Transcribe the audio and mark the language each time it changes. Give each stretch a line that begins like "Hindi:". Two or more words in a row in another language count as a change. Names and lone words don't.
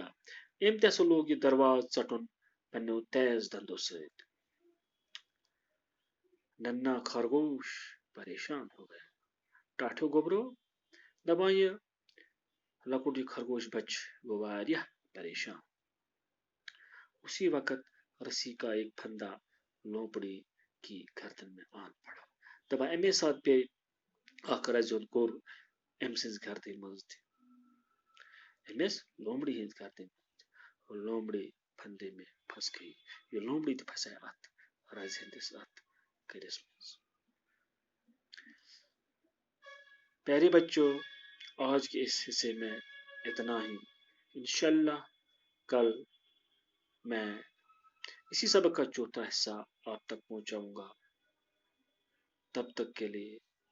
Kashmiri: أمۍ تہِ ہسا لوگ یہ دروازٕ ژٹُن پننیو تیز دندو سۭتۍ۔
Urdu: ننا خرگوش پریشان ہو گیا۔
Kashmiri: ٹاٹھو گبرو دپان یہ لۄکُٹ یہ خرگوش بچہ گوٚو واریاہ پریشان۔
Urdu: اسی وقت رسی کا ایک پھندا لومڑی کی گردن میں آن پڑا۔
Kashmiri: دپان امی ساتہٕ پیٚیہِ اکھ رزِ ہُنٛد کوٚر أمۍ سٕنٛزِ گردنہِ منٛز تہِ، أمِس لومڑی ہٕنٛزِ گردنہِ منٛز تہِ۔
Urdu: لومڑی پھندے میں پھنس گئی۔
Kashmiri: یہ لومڑی تہِ پھسے اتھ رزِ ہٕنٛدِس اتھ کٔرِس منٛز۔
Urdu: پیارے بچوں، آج کے اس حصے میں اتنا ہی۔ انشاءاللہ کل میں اسی سبق کا چوتھا حصہ آپ تک پہنچاؤں گا۔ تب تک کے لیے